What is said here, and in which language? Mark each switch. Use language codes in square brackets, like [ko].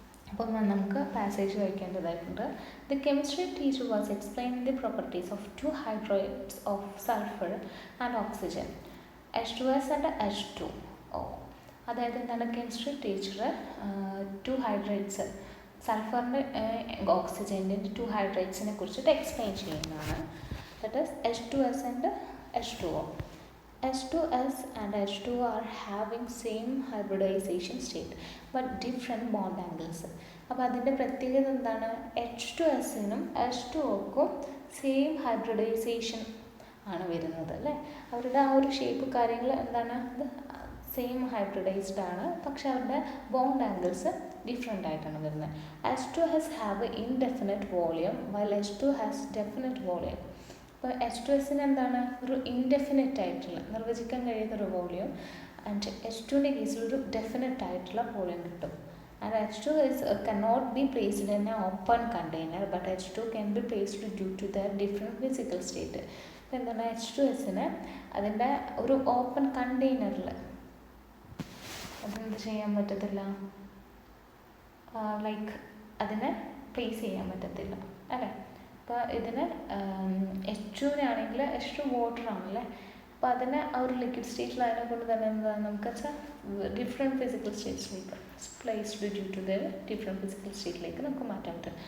[ml] അപ്പം നമുക്ക് passage വായിക്കേണ്ടതായിട്ടുണ്ട്. [en] The chemistry teacher was explain the properties of 2 hydrides of sulphur and oxygen, H2S and H2O. [ml] അതായത് എന്താണ്, chemistry teacher 2 hydrates, സൾഫറിൻ്റെ ഓക്സിജൻ്റെ 2 ഹൈഡ്രേറ്റ്സിനെ കുറിച്ചിട്ട് explain ചെയ്യുന്നതാണ്. [en] That is H2S and H2O. H2S and H2O are having same hybridization state but different bond angles. [ml] അപ്പോൾ അതിൻ്റെ പ്രത്യേകത എന്താണ്, H2Sനും H2Oക്കും same hybridisation ആണ് വരുന്നത് അല്ലേ. അവരുടെ ആ ഒരു ഷേപ്പ് കാര്യങ്ങൾ എന്താണ്, സെയിം ഹൈബ്രിഡൈസ്ഡ് ആണ്, പക്ഷെ അവരുടെ ബോണ്ട് ആംഗിൾസ് ഡിഫറെൻ്റ് ആയിട്ടാണ് വരുന്നത്. [en] H2S have indefinite volume while H2 has definite volume. [ml] അപ്പോൾ H2Sന് എന്താണ്, ഒരു ഇൻഡെഫിനിറ്റ് ആയിട്ടുള്ള നിർവചിക്കാൻ കഴിയുന്നൊരു വോളിയം, ആൻഡ് H2ൻ്റെ കേസിൽ ഒരു ഡെഫിനിറ്റ് ആയിട്ടുള്ള വോളിയം കിട്ടും. [en] And H2 cannot be placed in an open container but H2 can be placed due to their different physical state. [ml] അപ്പോൾ എന്താണ്, H2Sന് അതിൻ്റെ ഒരു ഓപ്പൺ കണ്ടെയ്നറിൽ അതെന്ത് ചെയ്യാൻ പറ്റത്തില്ല, ലൈക്ക് അതിനെ പ്ലേസ് ചെയ്യാൻ പറ്റത്തില്ല അല്ലേ. അപ്പോൾ ഇതിന് H2-നാണെങ്കിൽ H2 വാട്ടർ ആണല്ലേ, അപ്പോൾ അതിനെ ആ ഒരു ലിക്വിഡ് സ്റ്റേറ്റിൽ അതിനെ കൊണ്ട് തന്നെ എന്താണ് നമുക്ക് വെച്ചാൽ different physical സ്റ്റേറ്റ്സിലേക്ക് placed due to the different physical സ്റ്റേറ്റിലേക്ക് നമുക്ക് മാറ്റാൻ പറ്റും.